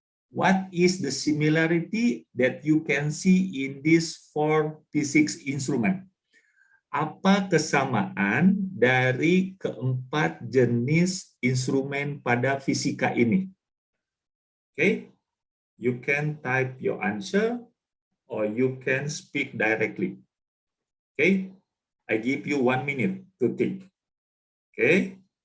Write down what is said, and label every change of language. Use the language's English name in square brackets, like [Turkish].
[English] What is the similarity that you can see in these four physics instruments? [Indonesian] Apa kesamaan dari keempat jenis instrumen pada fisika ini? [English] Okay, you can type your answer or you can speak directly. Okay, I give you 1 minute to think. Okay.